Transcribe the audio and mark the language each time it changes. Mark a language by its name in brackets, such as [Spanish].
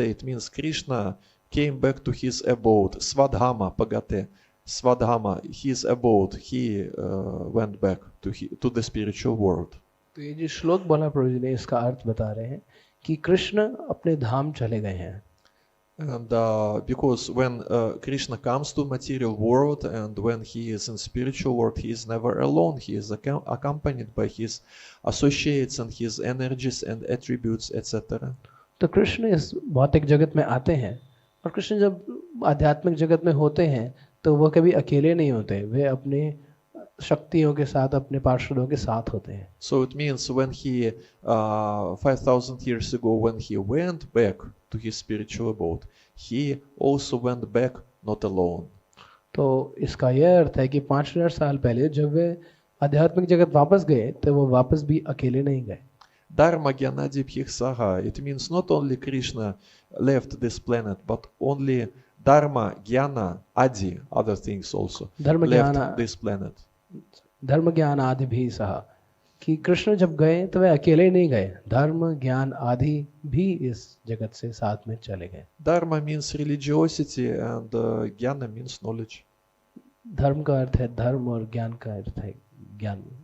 [English] It means Krishna came back to his abode. [Sanskrit] Svadhama pagate. [English] Svadhama, his abode. He went back to the spiritual world. [Hindi] तो ये जो श्लोक बोला प्रभु जी ने इसका अर्थ बता रहे हैं कि कृष्ण अपने धाम चले गए हैं। [English] And because when Krishna comes to material world and when he is in spiritual world, he is never alone. He is accompanied by his associates and his energies and attributes, etc. [Hindi] तो कृष्ण इस भौतिक जगत में आते हैं और कृष्ण जब आध्यात्मिक जगत में होते हैं तो वो कभी अकेले नहीं होते, वे अपने शक्तियों के साथ अपने पार्षदों के साथ होते हैं। [English] So it means when he 5,000 years ago when he went back to his spiritual abode, he also went back not alone. [Hindi] तो इसका यह अर्थ है कि 5000 साल पहले जब वे आध्यात्मिक जगत वापस गए तो वो वापस भी अकेले नहीं गए। [Sanskrit] Dharma Gyanadi Bhiksaha. [English] It means not only Krishna left this planet, but only Dharma, Jnana, Adi, other things also left this planet. [Hindi] धर्म ज्ञान आदि भी सहा, कि कृष्ण जब गए तो वे अकेले नहीं गए, धर्म ज्ञान आदि भी इस जगत से साथ में चले गए। [English] Dharma means religiosity and Jnana means knowledge. [Hindi] धर्म का अर्थ है धर्म और ज्ञान का अर्थ है ज्ञान।